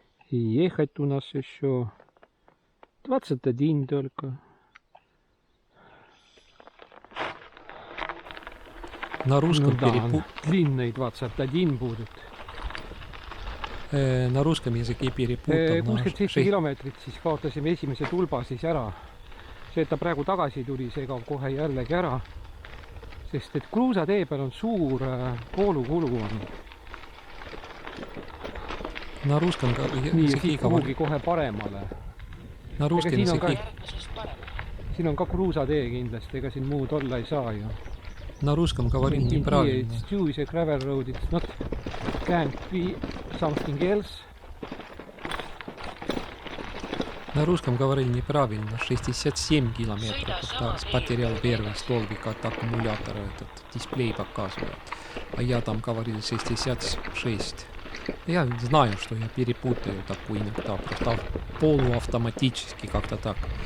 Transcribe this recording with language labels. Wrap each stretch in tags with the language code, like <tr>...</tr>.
<ru>И ехать у нас еще 21 только. На русском длинный 21 будет. На русском языке перепутал.</ru> <et>67 kilomeetrit, siis kaotasime esimese tulba siis ära. See, et ta praegu tagasi tuli, see kaob kohe jällegi ära. Sest et kruusatee peal on suur koolukulu on.</et> <ru>На русском</ru> <et>языке kuhugi kohe paremale.</et> <ru>На русском языке.</ru> <et>Siin on ka kruusatee kindlasti, ega siin muud olla ei saa ju.</et> <ru>На русском говорили неправильно.</ru> <en>It's too is a gravel road, it's not, can't be something else.</en> <ru>На русском говорили неправильно. 67 километров, когда потерял первый столбик от аккумулятора, этот дисплей показывает. А я там говорил 66. Я знаю, что я перепутаю такую иногда, просто полуавтоматически как-то так.</ru>